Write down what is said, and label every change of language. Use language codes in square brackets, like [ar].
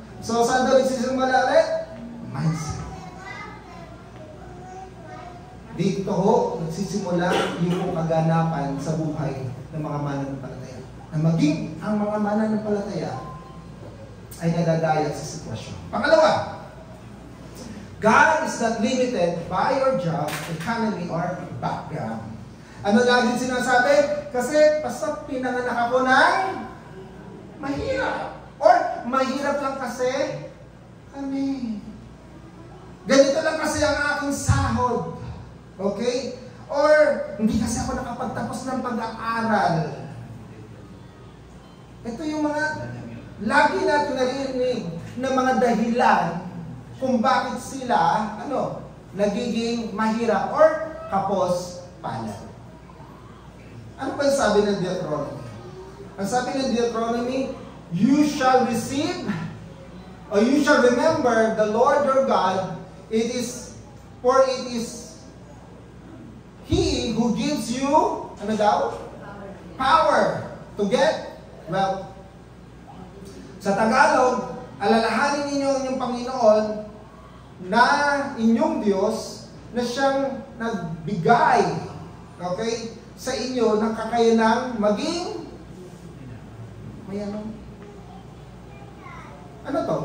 [tl] So, saan daw nagsisimula ulit? Mindset. Dito ho, nagsisimula yung kaganapan sa buhay ng mga mananampalataya. Na maging ang mga mananampalataya ay nadadaya sa sitwasyon. [en] Pangalawa, God is not limited by your job, economy, or background. [tl] Ano lagi sinasabi? Kasi basta pinanganak ako ng mahirap. Or mahirap lang kasi kami. Ganito lang kasi ang aking sahod. Okay? Or hindi kasi ako nakapagtapos ng pag-aaral. Ito yung mga lagi natin narinig na mga dahilan kung bakit sila nagiging mahirap or kapos palad. Ano pa yung sabi ng Deuteronomy? Ang sabi ng Deuteronomy, [en] you shall receive You shall remember the Lord your God, for it is He who gives you, [tl] ano daw? [en] Power to get wealth. [tl] Sa Tagalog, alalahanin ninyo yung Panginoon na inyong Diyos na siyang nagbigay, okay, sa inyo ng kakayanang maging may ano to?